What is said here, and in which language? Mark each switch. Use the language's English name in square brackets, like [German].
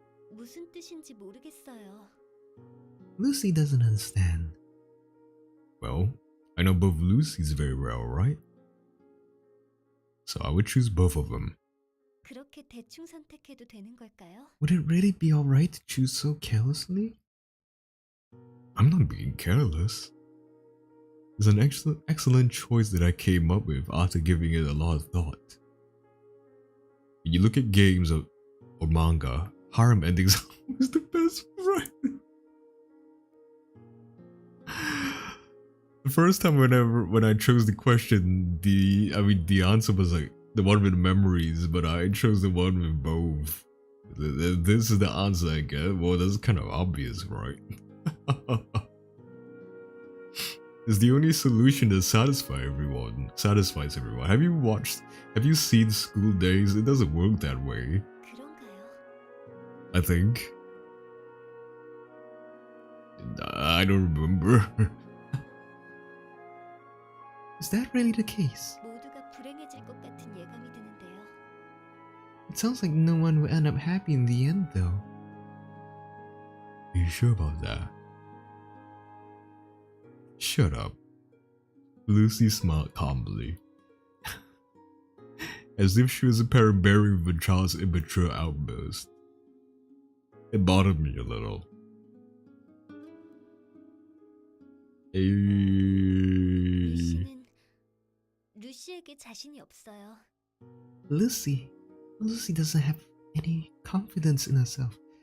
[Korean] 무슨 뜻인지 모르겠어요. [English] Lucy doesn't understand. Well, I know both Lucy's very well, right? So I would choose both of them. [Korean] 그렇게 대충 선택해도 되는 걸까요? [English] Would it really be alright to choose so carelessly? I'm not being careless. It's an excellent choice that I came up with after giving it a lot of thought. When you look at games or manga, harem endings are always the best friend. The first time when I chose the question, the answer was like the one with memories, but I chose the one with both. This is the answer I get. Well, that's kind of obvious, right? It's the only solution that satisfies everyone. Have you seen School Days? It doesn't work that way. [Korean] 그런가요? [English] I think. I don't remember. Is that really the case? [Korean] 모두가 불행해질 것 같은 예감이 드는데요. [English] It sounds like no one will end up happy in the end, though. Are you sure about that? Shut up. Lucy smiled calmly, as if she was a parent bearing with a child's immature outburst. It bothered me a little. [Korean] 루시는 루시에게 자신이 없어요. [English] Lucy doesn't have any confidence in herself.